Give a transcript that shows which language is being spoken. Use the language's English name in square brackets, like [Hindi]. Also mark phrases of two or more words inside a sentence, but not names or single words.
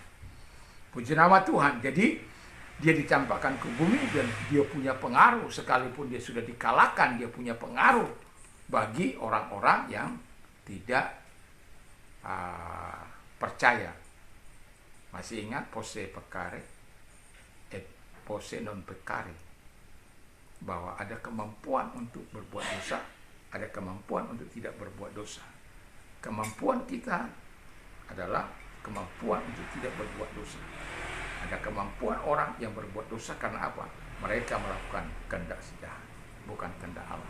[Indonesian] Puji nama Tuhan. Jadi dia dicampakkan ke bumi dan dia punya pengaruh, sekalipun dia sudah dikalahkan, dia punya pengaruh bagi orang-orang yang tidak percaya. Masih ingat [Latin] posse peccare et posse non peccare, [Indonesian] bahwa ada kemampuan untuk berbuat dosa, ada kemampuan untuk tidak berbuat dosa. Kemampuan kita adalah kemampuan untuk tidak berbuat dosa. Ada kemampuan orang yang berbuat dosa karena apa? Mereka melakukan kehendak sejahat, bukan kehendak Allah.